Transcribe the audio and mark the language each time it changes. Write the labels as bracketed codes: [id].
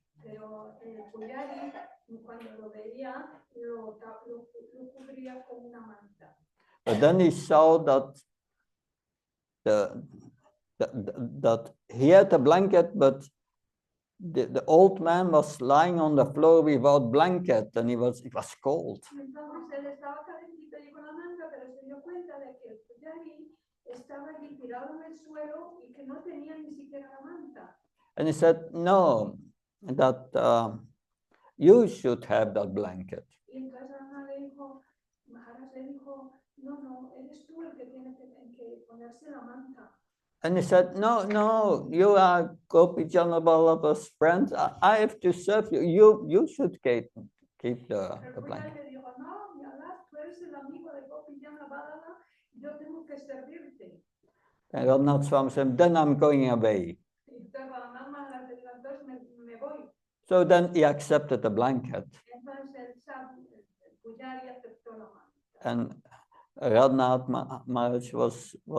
[es] Pero el pujari, cuando lo veía, lo cubría con una manta. [en] But then he saw that that he had a blanket, but the old man was lying on the floor without blanket, and it was cold. [es] Entonces él estaba calentito y con la manta, pero se dio cuenta de que el pujari estaba allí tirado en el suelo y que no tenía ni siquiera la manta. [en] And he said, no, that you should have that blanket. [es] Y entonces Maharaj le dijo, no, eres tú el que tiene que ponerse la manta. [en] And he said, no, you are Gopijana Vallabha's friend. I have to serve you. You should keep the blanket. [es] Le dijo, no, Maharaj, tú eres el amigo de Gopijana Vallabha, yo tengo que servirte. [en] And Radhanath Swami said, then I'm going away. [es] Y entonces Maharaj le dijo, entonces me voy. [en] So then he accepted the blanket. [es] Entonces el pujari aceptó la manta. [en] And Radhanath Maharaj was